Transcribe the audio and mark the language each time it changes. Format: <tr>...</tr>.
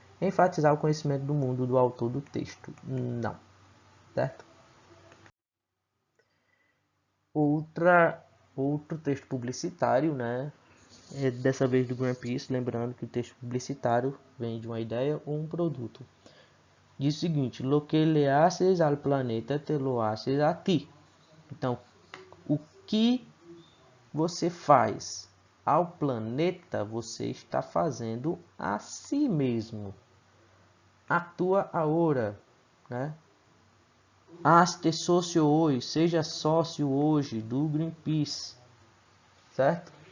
<pt>Enfatizar o conhecimento do mundo do autor do texto, não, certo? Outro texto publicitário, né? Dessa vez do Greenpeace, lembrando que o texto publicitário vem de uma ideia ou um produto. Diz o seguinte:</pt> <es>lo que le haces al planeta te lo haces a ti.</es> <pt>Então, o que você faz ao planeta, você está fazendo a si mesmo. Atua agora, né?</pt> <es>Hazte</es> <pt>sócio hoje, seja sócio hoje do Greenpeace, certo?</pt>